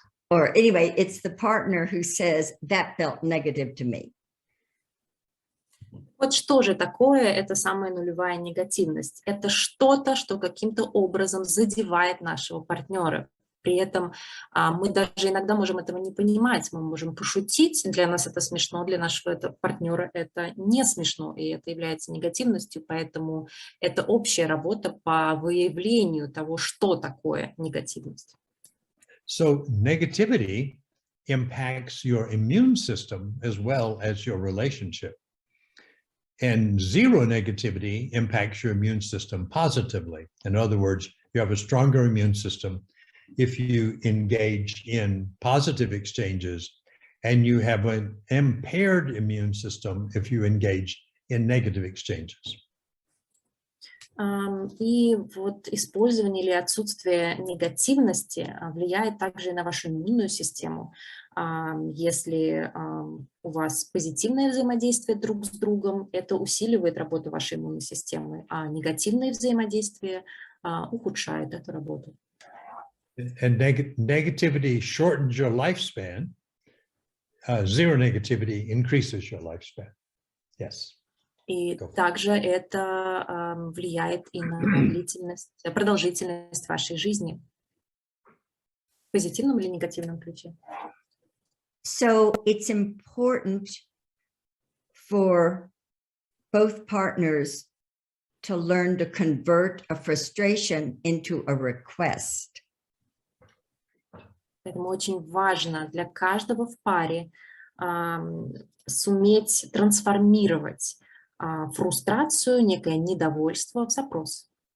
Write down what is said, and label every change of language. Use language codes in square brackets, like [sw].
[en] Or anyway, it's the partner who says that felt negative to me. [ru] Вот что же такое эта самая нулевая негативность? Это что-то, что каким-то образом задевает нашего партнера. При этом мы даже иногда можем этого не понимать, мы можем пошутить, для нас это смешно, для нашего партнера это не смешно, и это является негативностью, поэтому это общая работа по выявлению того, что такое негативность. [en] So negativity impacts your immune system as well as your relationship. And zero negativity impacts your immune system positively. In other words, you have a stronger immune system if you engage in positive exchanges, and you have an impaired immune system if you engage in negative exchanges. [ru] И вот использование или отсутствие негативности влияет также и на вашу иммунную систему. Если у вас позитивное взаимодействие друг с другом, это усиливает работу вашей иммунной системы, а негативное взаимодействие ухудшает эту работу. [en] And negativity shortens your lifespan. Zero negativity increases your lifespan. Yes. [ru] И также это влияет и на длительность, продолжительность вашей жизни. В позитивном или негативном ключе. [en] So it's important for both partners to learn to convert a frustration into a request. [ru] Поэтому очень важно для каждого в паре суметь трансформировать фрустрацию, некое недовольство в запрос.